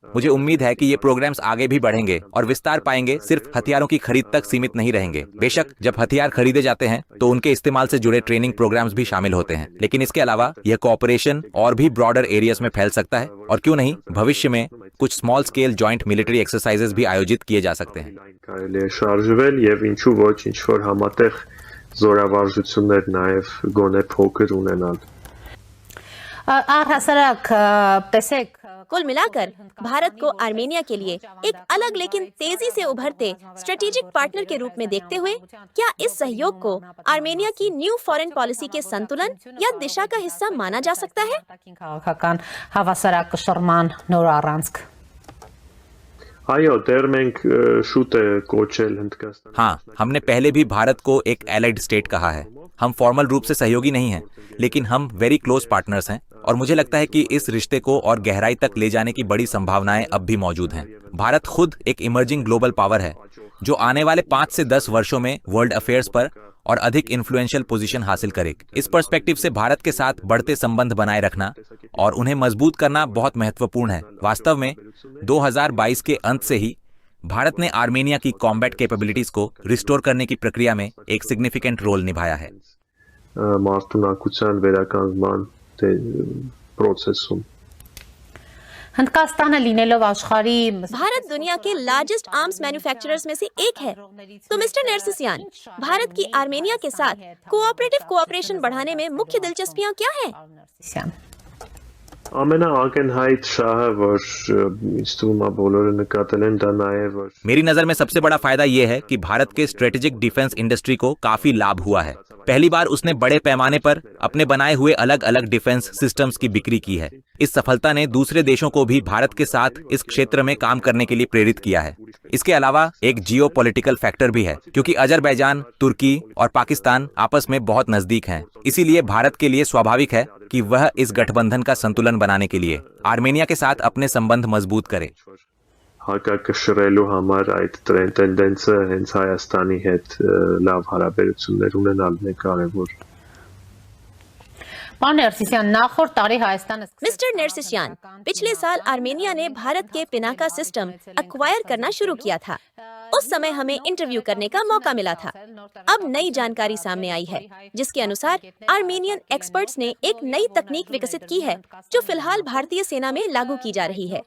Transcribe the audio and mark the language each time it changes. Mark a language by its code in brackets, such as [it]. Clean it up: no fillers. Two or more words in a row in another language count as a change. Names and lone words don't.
[hi] मुझे उम्मीद है कि ये प्रोग्राम्स आगे भी बढ़ेंगे और विस्तार पाएंगे, सिर्फ हथियारों की खरीद तक सीमित नहीं रहेंगे। बेशक जब हथियार खरीदे जाते हैं तो उनके इस्तेमाल से जुड़े [en] training programs [hi] भी शामिल होते हैं, लेकिन इसके अलावा यह कोऑपरेशन और भी [en] broader areas [hi] में फैल सकता है और क्यों नहीं भविष्य में कुछ [en] small scale joint military exercises [hi] भी आयोजित किए जा सकते हैं। [hy] կարելի է շարժվել եւ ինչու ոչ ինչ որ համատեղ զորավարժություններ նաեւ գոնե փոքր ունենալ։ [hi] कुल मिलाकर भारत को आर्मेनिया के लिए एक अलग लेकिन तेजी से उभरते [en] strategic partner [hi] के रूप में देखते हुए क्या इस सहयोग को आर्मेनिया की [en] new foreign policy [hi] के संतुलन या दिशा का हिस्सा माना जा सकता है? [hy] Այո, դեռ մենք շուտ է կոչել Հնդկաստան։ [hi] हाँ, हमने पहले भी भारत को एक [en] allied state [hi] कहा है। हम फॉर्मल रूप से सहयोगी नहीं हैं, लेकिन हम [en] very close partners [hi] हैं और मुझे लगता है कि इस रिश्ते को और गहराई तक ले जाने की बड़ी संभावनाएं अब भी मौजूद हैं। भारत खुद एक [en] emerging global power [hi] है जो आने वाले 5 से 10 वर्षों में [en] world affairs [hi] पर और अधिक [en] influential position [hi] हासिल करे। इस पर्सपेक्टिव से भारत के साथ बढ़ते संबंध बनाए रखना और उन्हें मजबूत करना बहुत महत्वपूर्ण है। वास्तव में 2022 के अंत से ही भारत ने आर्मेनिया की [en] combat capabilities [hi] को रिस्टोर करने की प्रक्रिया में एक [en] significant role [hi] निभाया है। [hy] Մարտունակության վերականգնման process-ում [hi] भारत दुनिया के [en] largest arms manufacturers [hi] में से एक है। तो मिस्टर नरसिशियान, भारत की आर्मेनिया के साथ [en] cooperative cooperation [hi] बढ़ाने में मुख्य दिलचस्पियां क्या है? [hy] ամենաակնհայտ շահը, որ ինձ թվում է բոլորը նկատել են, դա նաև որ [hi] मेरी नजर में सबसे बड़ा फायदा यह है कि भारत के [en] strategic defense industry [hi] को काफी लाभ हुआ है। पहली बार उसने बड़े पैमाने पर अपने बनाए हुए अलग अलग [en] defense systems [hi] की बिक्री की है। इस सफलता ने दूसरे देशों को भी भारत के साथ इस क्षेत्र में काम करने के लिए प्रेरित किया है। इसके अलावा एक [en] geopolitical factor [hi] भी है, क्योंकि अजरबैजान, तुर्की और पाकिस्तान आपस में बहुत नजदीक हैं। इसीलिए भारत के लिए स्वाभाविक है कि वह इस गठबंधन का संतुलन बनाने के लिए आर्मेनिया के साथ अपने संबंध मजबूत करे। [hy] հակակշռելու համար այդ տենդենսը հենց Հայաստանի հետ լավ հարաբերություններ ունենալն է կարևոր։ [hi] मिस्टर नरसिशियान, पिछले साल आर्मेनिया ने भारत के पिनाका सिस्टम एक्वायर करना शुरू किया था। उस समय हमें इंटरव्यू करने का मौका मिला था। अब नई जानकारी सामने आई है जिसके अनुसार [en] Armenian experts [hi] ने एक नई तकनीक विकसित की है जो फिलहाल भारतीय सेना में लागू की जा रही है।